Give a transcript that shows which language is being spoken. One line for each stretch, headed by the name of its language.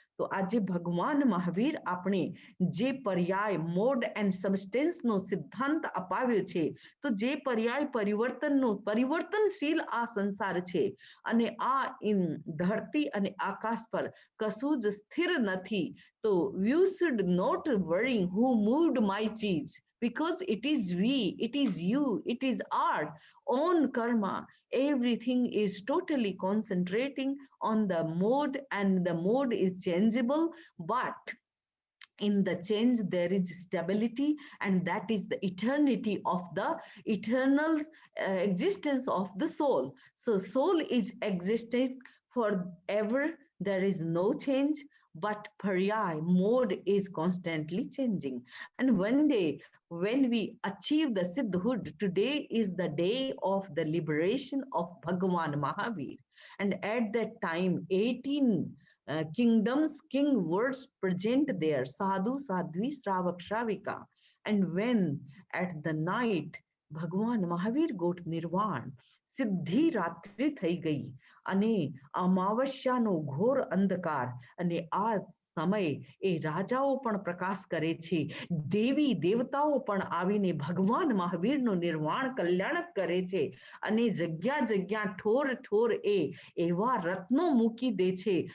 Gujarati: તો આજે ભગવાન મહાવીર આપણે જે પર્યાય, મોડ એન્ડ સબસ્ટેન્સનો સિદ્ધાંત અપાવ્યો છે, તો જે પર્યાય પરિવર્તનનો, પરિવર્તનશીલ આ સંસાર છે અને આ ધરતી અને આકાશ પર કશું જ સ્થિર નથી.
English: તો you should not worry who moved my cheese, because it is we, it is you, it is our own karma. Everything is totally concentrating on the mode, and the mode is changeable, but in the change there is stability, and that is the eternity of the eternal existence of the soul. So soul is existing forever, there is no change, but paryay mode is constantly changing. And one day when we achieve the siddhood, today is the day of the liberation of Bhagwan Mahavir. And at that time 18 kingdoms, king words present there, sadhu, sadhvi, shravak, shravika. And when at the night Bhagwan Mahavir got nirvan,
Gujarati: સિદ્ધિ રાત્રિ થઈ ગઈ અને અમાવસ્યાનો ઘોર અંધકાર અને આ સમય એ રાજાઓ પણ પ્રકાશ કરે છે, દેવી દેવતાઓ પણ આવીને ભગવાન મહાવીરનું નિર્વાણ કલ્યાણક કરે છે અને જગ્યા જગ્યા ઠોર ઠોર એ એવા રત્નો મૂકી દે છે.